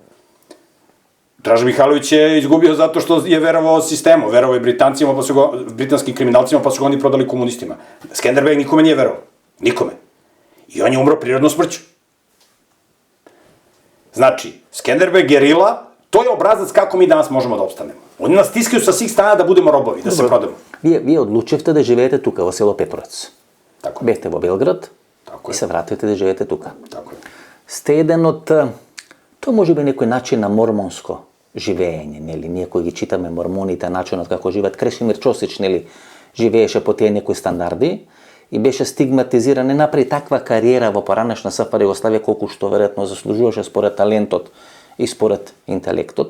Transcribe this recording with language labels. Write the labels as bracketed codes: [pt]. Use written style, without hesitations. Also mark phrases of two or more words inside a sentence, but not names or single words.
[sr] Draža Mihajlović je izgubio zato što je verovao sistemu, verovao je Britancima, britanskim kriminalcima, pa su ga oni prodali komunistima. Skenderbeg nikome nije verovao. Nikome. I on je umro prirodnom smrću. Znači, Skenderbeg, gerila, to je obrazac kako mi danas možemo da opstanemo. Oni nas stiskaju sa svih strana da budemo robovi, da se prodamo. [mk] Вие одлучивте да живеете тука, во село Петровец. [sr] Тако е. [mk] Бевте во Белград [sr] Тако [mk] и [sr] е. [mk] се вратите да живеете тука. [sr] Тако е. [mk] Сте еден од... Тоа може би некој начин на мормонско живење, нели? Ние кои ги читаме мормоните, начинот како живеат, Крешимир Чосич, нели, живееше по тие некои стандарди и беше стигматизиран, не направи таква кариера во поранешна СФР Југославија колку што веројатно заслужуваше според талентот и според интелектот.